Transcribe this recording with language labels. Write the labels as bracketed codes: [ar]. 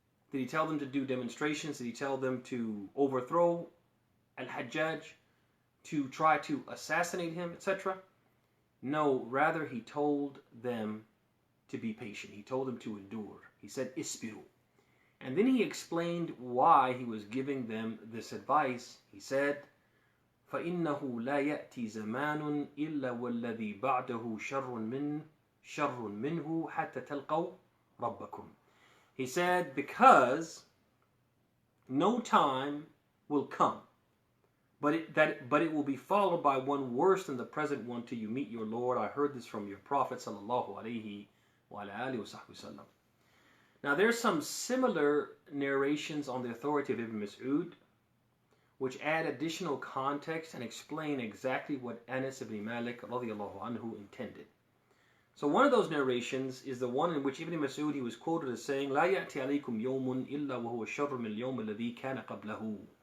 [en] Did he tell them to do demonstrations? Did he tell them to overthrow Al-Hajjaj, to try to assassinate him, etc.? No, rather he told them to be patient. He told them to endure. He said, Isbiru. And then he explained why he was giving them this advice. He said, [ar] فَإِنَّهُ لَا يَأْتِي زَمَانٌ إِلَّا وَالَّذِي بَعْدَهُ شَرٌ مِّنْهُ حَتَّى تَلْقَوْا رَبَّكُمْ. [en] He said, because no time will come, but it will be followed by one worse than the present one till you meet your Lord. I heard this from your Prophet sallallahu alaihi wasallam. Now there's some similar narrations on the authority of Ibn Mas'ud, which add additional context and explain exactly what Anas ibn Malik radiallahu anhu intended. So one of those narrations is the one in which Ibn Mas'ud, he was quoted as saying, [ar] لا يأتي عليكم يوم إلا وهو شر من اليوم الذي كان قبله